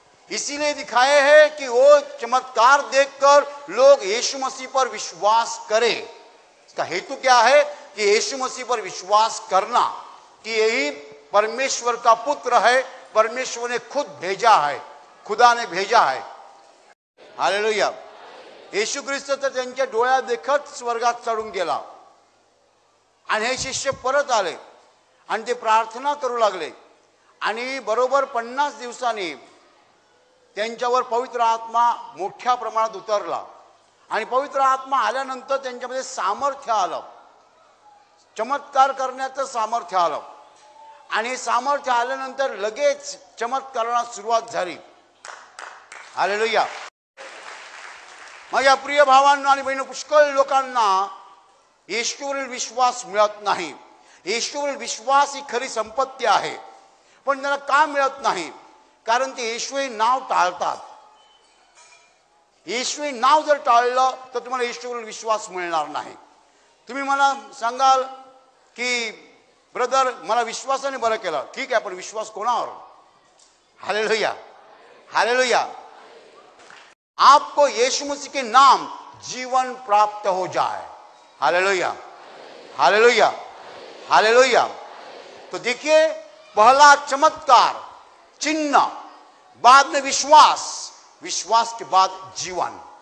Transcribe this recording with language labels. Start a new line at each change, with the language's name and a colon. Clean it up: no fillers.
Hindi: इसीलिए दिखाए हैं कि वो चमत्कार देखकर लोग यीशु मसीह पर विश्वास करें। इसका हेतु क्या है? कि यीशु मसीह पर विश्वास करना कि यही परमेश्वर का पुत्र है, परमेश्वर ने खुद भेजा है, खुदा ने भेजा है। हालेलुया।
Marathi: येशू ख्रिस्त तर त्यांच्या डोळ्या देखत स्वर्गात चढून गेला, आणि हे शिष्य परत आले आणि ते प्रार्थना करू लागले, आणि बरोबर 50 दिवसांनी त्यांच्यावर पवित्र आत्मा मोठ्या प्रमाणात उतरला, आणि पवित्र आत्मा आल्यानंतर त्यांच्यामध्ये सामर्थ्य आलं, चमत्कार करण्याचं सामर्थ्य आलं, आणि सामर्थ्य आल्यानंतर लगेच चमत्काराला सुरुवात झाली। हालेलुया। माझ्या प्रिय भावांनो आणि बहिणींनो, पुष्कळ लोकांना येशूवरील विश्वास मिळत नाही। येशूवरील विश्वास ही खरी संपत्ती आहे, पण त्यांना का मिळत नाही? कारण ते येशू हे नाव टाळतात। येशू हे नाव जर टाळलं तर तुम्हाला येशूवरील विश्वास मिळणार नाही। तुम्ही मला सांगाल की ब्रदर मला विश्वासाने बरं केलं, ठीक आहे, पण विश्वास कोणावर? Hallelujah, hallelujah.
Hindi: आपको यीशु मसीह के नाम जीवन प्राप्त हो जाए। Hallelujah, hallelujah, hallelujah. तो देखिए, पहला चमत्कार चिन्ह, बाद में विश्वास, विश्वास के बाद जीवन।